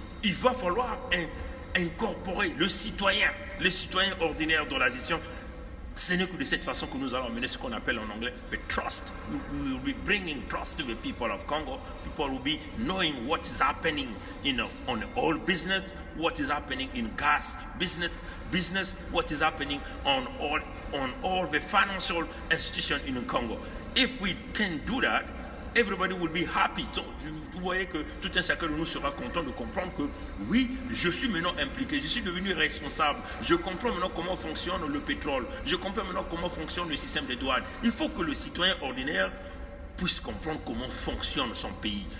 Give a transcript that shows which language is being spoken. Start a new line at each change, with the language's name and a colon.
French: Il va falloir incorporer le citoyen ordinaire dans la gestion. Ce n'est que de cette façon que nous allons mener ce qu'on appelle en anglais
English: the trust. We will be bringing trust to the people of Congo. People will be knowing what is happening, on oil business, what is happening in gas business, what is happening on all the financial institutions in Congo. If we can do that, everybody will be happy.
French: Donc, vous voyez que tout un chacun de nous sera content de comprendre que oui, je suis maintenant impliqué, je suis devenu responsable, je comprends maintenant comment fonctionne le pétrole, je comprends maintenant comment fonctionne le système des douanes. Il faut que le citoyen ordinaire puisse comprendre comment fonctionne son pays.